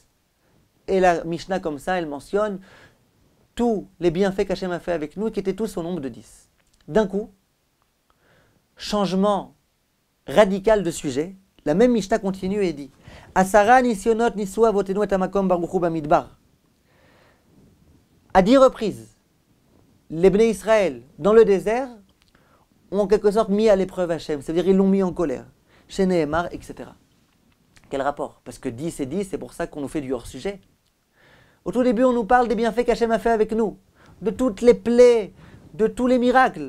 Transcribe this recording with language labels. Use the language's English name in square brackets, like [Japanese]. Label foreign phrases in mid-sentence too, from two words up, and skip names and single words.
[French] Et la Mishnah, comme ça, elle mentionne tous les bienfaits qu'Hachem a fait avec nous, qui étaient tous au nombre de 10. D'un coup, changement radical de sujet, la même Mishnah continue et dit [Hebrew] עשרה נסיונות ניסו אבותינו את המקום ברוך הוא במדבר. [French] À 10 reprises, les Bnei Israël, dans le désert, ont en quelque sorte mis à l'épreuve Hachem, c'est-à-dire ils l'ont mis en colère. Chez Nehemar, etc. Quel rapport? Parce que 10 et 10, c'est pour ça qu'on nous fait du hors-sujet. Au tout début, on nous parle des bienfaits qu'Hachem a fait avec nous, de toutes les plaies, de tous les miracles.